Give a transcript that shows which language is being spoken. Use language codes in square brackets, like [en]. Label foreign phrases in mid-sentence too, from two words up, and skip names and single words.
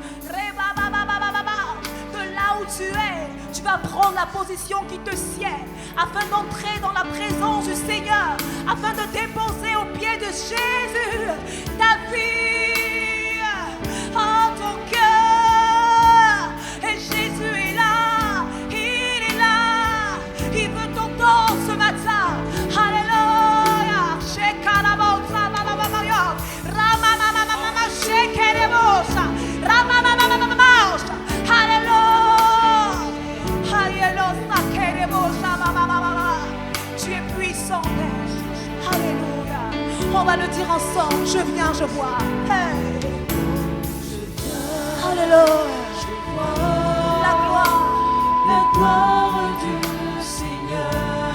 [fr] De là où tu es, tu vas prendre la position qui te sied afin d'entrer dans la présence du Seigneur, afin de déposer aux pieds de Jésus ta vie, en ton cœur. Et Jésus est là, il est là, il veut t'entendre ce matin. Alléluia. Shekarabotsa, mamamamaya, ramamamamama, shekerebosa, ramamamamamamosha. Alléluia. Alléluia, kerebosa, mamamamama. Tu es puissant, Père. Alléluia. On va le dire ensemble. Je viens, je vois. Hey. Alléluia. La gloire du Seigneur.